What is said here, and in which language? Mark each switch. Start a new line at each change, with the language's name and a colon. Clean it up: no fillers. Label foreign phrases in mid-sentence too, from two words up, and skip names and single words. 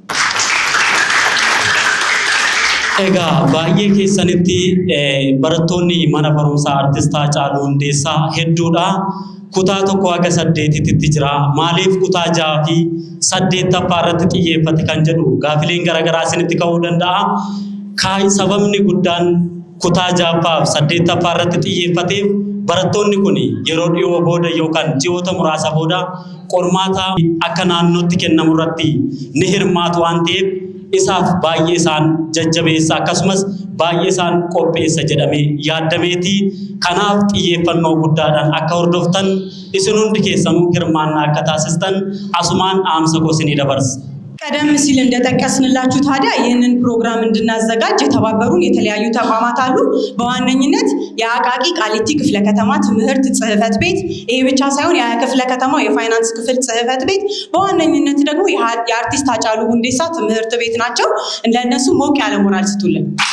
Oromo: Egaa baay'ee keessanitti barattoonni mana barumsaa artist Haacaaluu Hundeessaa hedduudha. Kutaa tokko haga 8tti jira. Maaliif kutaa 6 fi 8ffaa irratti xiyyeeffate kan jedhu gaafileen garaagaraa isinitti ka'uu danda'a. Sababni guddaan kutaa 6ffaa fi 8ffaa irratti xiyyeeffateef barattoonni kun yeroo dhiyoo booda yookaan ji'oota muraasa booda qormaata akka naannootti kennamu irratti ni hirmaatu waan ta'eef isaaf baay'ee isaan jajjabeessa akkasumas baay'ee isaan qopheessa jedhamee yaadameeti. Kanaaf xiyyeeffannoo guddaadhaan akka hordoftan isin hundi keessanuu hirmaannaa akka taasistan asumaan dhaamsa koo isinii dabarsa.
Amharic: ቀደም ሲል እንደጠቀስንላችሁ ታዲያ ይህንን ፕሮግራም እንድናዘጋጅ የተባበሩን የተለያዩ ተቋማት አሉ። በዋነኝነት የአቃቂ ቃሊቲ ክፍለ ከተማ ትምህርት ጽሕፈት ቤት፣ ይሄ ብቻ ሳይሆን የክፍለ ከተማው የፋይናንስ ክፍል ጽሕፈት ቤት፣ በዋነኝነት ደግሞ የአርቲስት ሃጫሉ ሁንዴሳ ትምህርት ቤት ናቸው። እንደነሱ ሞቅ ያለ ሞራል ስጡልን።